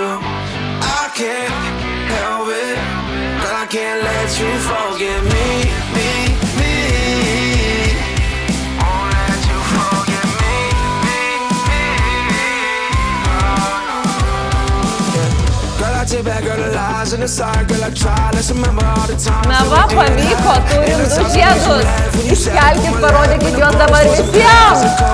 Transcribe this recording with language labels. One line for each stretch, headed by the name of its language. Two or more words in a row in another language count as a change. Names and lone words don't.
English: I can't help it, but I can't let you forget me. Won't let you forget me. Girl, I take back all the lies and the sorry, girl, I try. Let's remember all the times.
Lithuanian: Na va, pavyko, turim 2 žiedus. Iškelkit, parodykit juos dabar visiems.